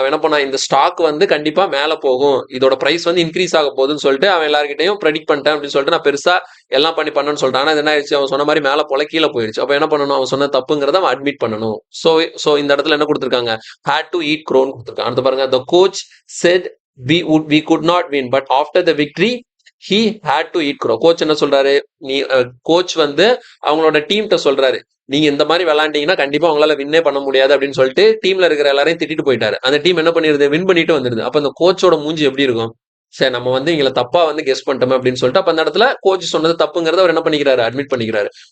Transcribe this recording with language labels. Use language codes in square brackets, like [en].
[ta] அவன் என்ன பண்ணா, இந்த ஸ்டாக் வந்து கண்டிப்பா மேல போகும், இதோட பிரைஸ் வந்து இன்க்ரீஸ் ஆக போகுதுன்னு சொல்லிட்டு அவன் எல்லார்கிட்டையும் ப்ரெடிக்ட் பண்ணிட்டேன் அப்படின்னு சொல்லிட்டு நான் பெருசா எல்லாம் பண்ணணும்னு சொல்லிட்டான். ஆனா என்ன ஆயிடுச்சு, அவன் சொன்ன மாதிரி மேல போல கீழே போயிடுச்சு. அப்ப என்ன பண்ணணும், அவன் சொன்ன தப்புங்கிறத அவன் அட்மிட் பண்ணணும். சோ சோ இந்த இடத்துல என்ன கொடுத்திருக்காங்க, [en] had to eat க்ரோன்னு [ta] கொடுத்திருக்காங்க. அடுத்து பாருங்க, [en] The coach said we could not win but after the victory he had to eat crow. [ta] Coach என்ன சொல்றாரு, நீ கோச் வந்து அவங்களோட டீம்கிட்ட சொல்றாரு, நீங்க இந்த மாதிரி விளையாண்டீங்கன்னா கண்டிப்பா உங்களால வின்னே பண்ண முடியாது அப்படின்னு சொல்லிட்டு டீம்ல இருக்கிற எல்லாரையும் திட்டிட்டு போயிட்டாரு. அந்த டீம் என்ன பண்ணிருது, வின் பண்ணிட்டு வந்துருது. அப்ப அந்த கோச்சோட மூஞ்சி எப்படி இருக்கும், சரி நம்ம வந்து இங்களை தப்பா வந்து கெஸ் பண்ணிட்டோம் அப்படின்னு சொல்லிட்டு அப்ப அந்த இடத்துல கோச் சொன்னது தப்புங்கிறத அவர் என்ன பண்ணிக்கிறாரு, அட்மிட் பண்ணிக்கிறாரு.